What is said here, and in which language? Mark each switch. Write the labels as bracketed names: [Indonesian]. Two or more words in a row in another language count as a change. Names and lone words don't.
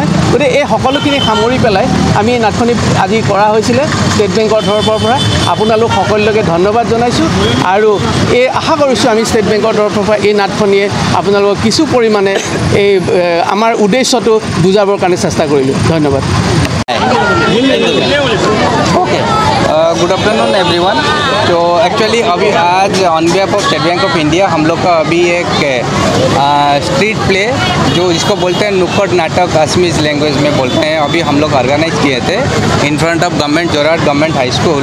[Assamese] গতিকে এই সকলোখিনি সামৰি পেলাই আমি এই নাটখনি আজি কৰা হৈছিলে ষ্টেট বেংকৰ তৰফৰ পৰা। আপোনালোক সকলোকে ধন্যবাদ জনাইছোঁ আৰু এই আশা কৰিছোঁ আমি ষ্টেট বেংকৰ তৰফৰ পৰা এই নাটখনিয়ে আপোনালোকক কিছু পৰিমাণে এই আমাৰ উদ্দেশ্যটো বুজাবৰ কাৰণে চেষ্টা কৰিলোঁ। ধন্যবাদ। [English] OK, good afternoon everyone. [Hindi] तो एक्चुअली अभी आज [English] on behalf of [Hindi] स्टेट बैंक ऑफ इंडिया हम लोग का अभी एक [English] street play [Hindi] जो जिसको बोलते हैं नुक्कड़ नाटक [English] Assamese language [Hindi] में बोलते हैं, अभी हम लोग ऑर्गेनाइज किए थे [English] in front of [Hindi] गवर्नमेंट जोरहाट गवर्नमेंट हाई स्कूल।